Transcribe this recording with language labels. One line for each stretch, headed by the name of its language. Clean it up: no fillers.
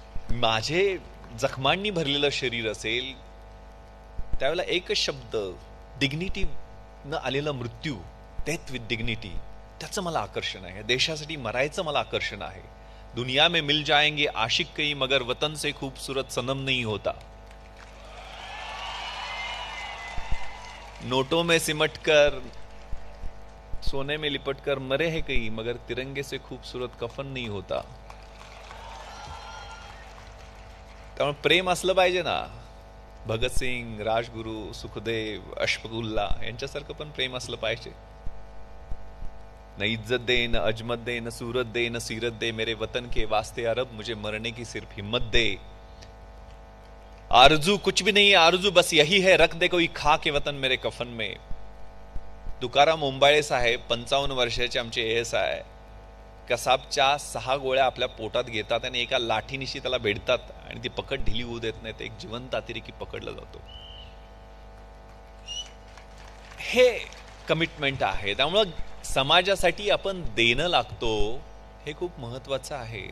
Marathi: माझे जखमांनी भरलेलं शरीर असेल त्यावेळेला एकच शब्द, डिग्निटी न आलेला मृत्यू,
English: death with dignity,
Marathi: त्याचं मला आकर्षण आहे. देशासाठी मरायचं मला आकर्षण आहे.
Hindi: दुनिया में मिल जाएंगे आशिक कई मगर वतन से खूबसूरत सनम नहीं होता. नोटों में सिमट कर सोने में लिपट कर मरे हैं कई मगर तिरंगे से खूबसूरत कफन नहीं होता.
Marathi: त्यामुळे प्रेम असलं पाहिजे ना. भगतसिंग, राजगुरू, सुखदेव, अशफाकुल्ला यांच्यासारखं पण प्रेम असलं पाहिजे.
Hindi: न इज्जत दे, न अजमत दे, न सूरत दे, न सीरत दे, मेरे वतन के वास्ते अरब मुझे मरने की सिर्फ हिम्मत दे. आरजू कुछ भी नहीं, आरजू बस यही है, रख दे कोई खा के वतन मेरे कफन में.
Marathi: तुकाराम ओंबाळे साहेब 55 वर्षाचे आमचे ASI कसाबच्या 6 गोळ्या आपल्या पोटात घेतात आणि एका लाठीनिशी त्याला भेटतात आणि ती पकड ढिली होऊ देत नाही. एक जिवंत अतिरेकी पकडला जातो. हे कमिटमेंट आहे. त्यामुळं समाजासाठी आपण देणं लागतो हे खूप महत्वाचं आहे.